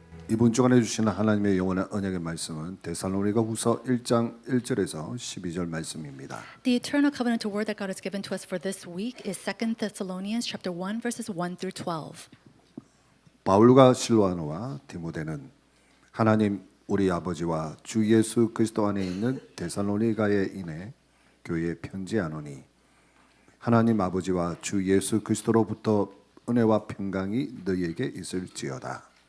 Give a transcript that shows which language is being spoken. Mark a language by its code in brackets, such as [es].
[ko] 이번 주간에 주시는 하나님의 영원한 언약의 말씀은 데살로니가후서 1장 1절에서 12절 말씀입니다. [en] The eternal covenant word that God has given to us for this week is 2 Thessalonians chapter 1 verses 1 through 12. [ko] 바울과 실로아노와 디모데는 하나님 우리 아버지와 주 예수 그리스도 안에 있는 데살로니가에 인해 교회에 편지하노니 하나님 아버지와 주 예수 그리스도로부터 은혜와 평강이 너희에게 있을지어다.